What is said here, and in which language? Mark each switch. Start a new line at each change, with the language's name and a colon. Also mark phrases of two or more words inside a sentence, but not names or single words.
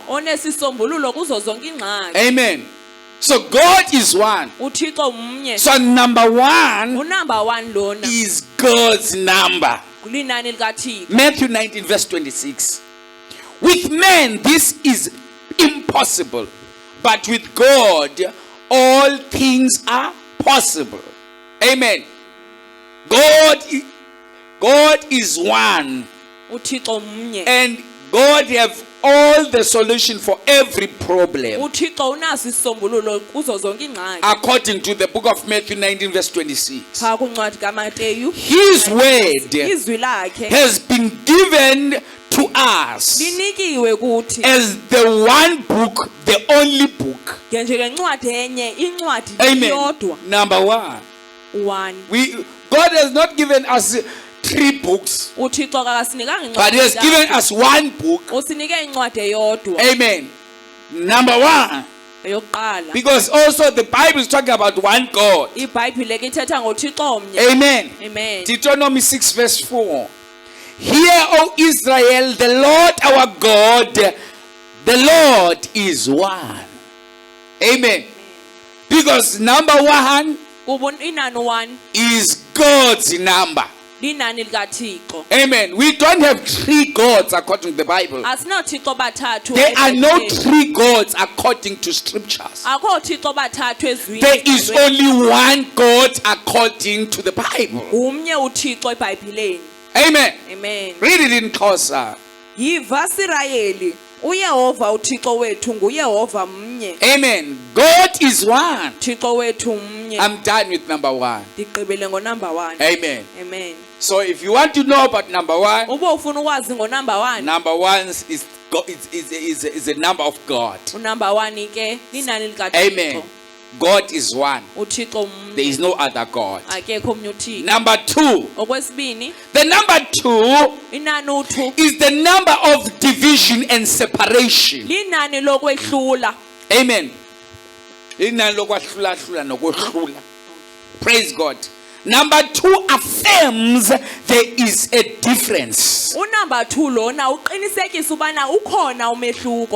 Xhosa: onesisombululo kuzo zonke ingxaki.
English: Amen. So God is one.
Xhosa: uThixo mnye.
English: So number 1
Xhosa: Unumber 1 lona
English: is God's number.
Xhosa: linani likaThixo.
English: Matthew 19 verse 26. With men this is impossible, but with God all things are possible. Amen. God is one,
Xhosa: uThixo mnye.
English: and God have all the solution for every problem.
Xhosa: uThixo unaso isisombululo kuzo zonke ingxaki.
English: According to the book of Matthew 19 verse 26.
Xhosa: Phaa kuncwadi kaMateyu
English: His word
Xhosa: izwi lakhe
English: has been given to us
Xhosa: linikiwe kuthi
English: as the one book, the only book.
Xhosa: njengencwadi enye incwadi
English: Amen.
Xhosa: yodwa.
English: Number 1. 1 God has not given us 3 books,
Xhosa: uThixo akasinikanga
English: but He has
Xhosa: incwadi
English: given us 1 book.
Xhosa: usinike incwadi eyodwa
English: Amen. Number 1.
Xhosa: eyokuqala.
English: Because also the Bible is talking about one God.
Xhosa: iBhayibhile ke ithetha ngoThixo mnye.
English: Amen. Amen. Deuteronomy 6 verse 4. Hear, O Israel, the Lord our God, the Lord is one. Amen. Because number 1
Xhosa: inani 1
English: is God's number.
Xhosa: linani likaThixo.
English: Amen. We don't have 3 gods according to the Bible.
Xhosa: asinothixo bathathu.
English: There are no 3 gods according to scriptures.
Xhosa: akho thixo bathathu ezwini.
English: There is only one God according to the Bible.
Xhosa: umnye uThixo eBhayibhileni.
English: Amen. Amen. Read it in Xhosa.
Xhosa: yiva Sirayeli uYehova uThixo wethu nguYehova mnye.
English: Amen. God is one.
Xhosa: Thixo wethu mnye.
English: I'm done with number 1.
Xhosa: Ndigqibele ngonumber 1.
English: Amen. Amen. So if you want to know about number 1,
Xhosa: uba ufuna ukwazi ngonumber 1
English: number 1 is a number of God.
Xhosa: unumber 1 ke linani likaThixo.
English: Amen. God is one.
Xhosa: uThixo
English: There
Xhosa: mnye
English: is no other God.
Xhosa: akekho omnye uThixo.
English: Number 2.
Xhosa: okwesibini
English: The number 2
Xhosa: inani u2
English: is the number of division and separation.
Xhosa: linani lokwehlula.
English: Amen.
Xhosa: Inani lokwahlula nokwehlula.
English: Praise God. Number 2 affirms there is a difference.
Xhosa: unumber 2 lona uqinisekisa ubana ukhona umehluko.